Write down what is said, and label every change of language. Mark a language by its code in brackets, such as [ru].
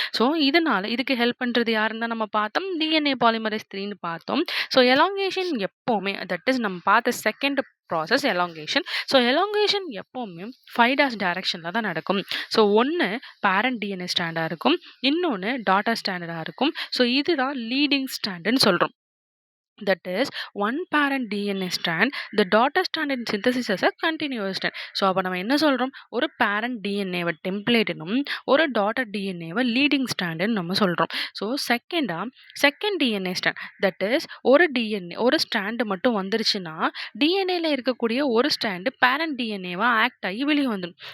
[ta] So இதுக்கு help பண்ணுறது யாருன்னு தான் நம்ம பார்த்தோம், டிஎன்ஏ பாலிமரைஸ் 3ன்னு பார்த்தோம். ஸோ எலாங்கேஷன் எப்போவுமே, தட் இஸ் நம்ம பார்த்த second process elongation. So elongation எப்போவுமே 5' டைரக்ஷனில் தான் நடக்கும். ஸோ ஒன்று பேரண்ட் டிஎன்ஏ ஸ்டாண்டாக இருக்கும், இன்னொன்று டாட்டர் ஸ்டாண்டர்டாக இருக்கும். ஸோ இதுதான் லீடிங் ஸ்டாண்டுன்னு சொல்கிறோம். [en] that is one parent DNA strand, the daughter strand in synthesis as a continuous strand. [ta] So அப்போ நம்ம என்ன சொல்கிறோம், ஒரு பேரண்ட் டிஎன்ஏவை டெம்ப்ளேட்னும் ஒரு டாட்டர் டிஎன்ஏவை லீடிங் ஸ்டாண்டுன்னு நம்ம சொல்கிறோம். So second DNA stand, that is ஒரு டிஎன்ஏ ஒரு ஸ்டாண்டு மட்டும் வந்துருச்சுன்னா டிஎன்ஏல இருக்கக்கூடிய ஒரு ஸ்டாண்டு பேரண்ட் டிஎன்ஏவா ஆக்ட் ஆகி வெளியே வந்துடும்.